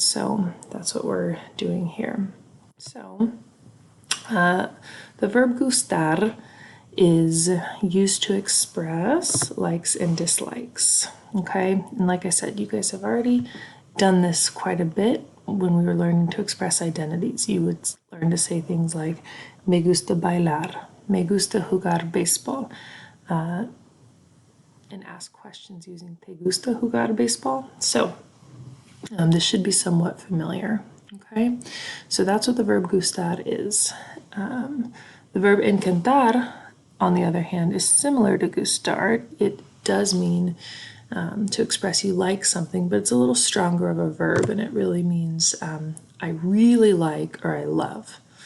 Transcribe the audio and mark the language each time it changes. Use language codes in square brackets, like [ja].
[en] So that's what we're doing here. So the verb gustar is used to express likes and dislikes. Okay, and like I said, you guys have already done this quite a bit when we were learning to express identities. You would learn to say things like [es] me gusta bailar, me gusta jugar béisbol, [en] and ask questions using [es] te gusta jugar béisbol. [en] So this should be somewhat familiar. Okay, so that's what the verb gustar is. The verb encantar, on the other hand, is similar to gustar. It does mean to express you like something, but it's a little stronger of a verb, and it really means I really like or I love.